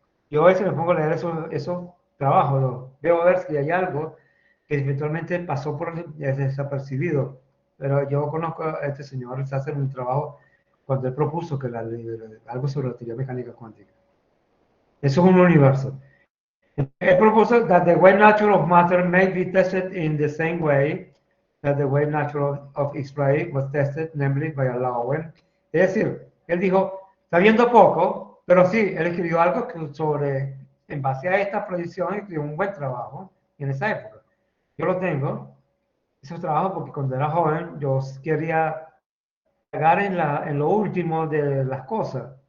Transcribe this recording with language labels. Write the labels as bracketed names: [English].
[Spanish] Yo a veces me pongo a leer esos trabajos, veo a ver si hay algo que eventualmente pasó por desapercibido. Pero yo conozco a este señor, se hace un trabajo cuando él propuso que algo sobre la teoría mecánica cuántica. Eso es un universo. Él propuso [English] that the wave nature of matter may be tested in the same way that the wave nature of X-ray was tested, namely by allowing. [Spanish] Es decir, él dijo, sabiendo poco, pero sí, él escribió algo sobre, en base a esta proyección, escribió un buen trabajo en esa época. Yo lo tengo, esos trabajos, porque cuando era joven yo quería llegar en lo último de las cosas.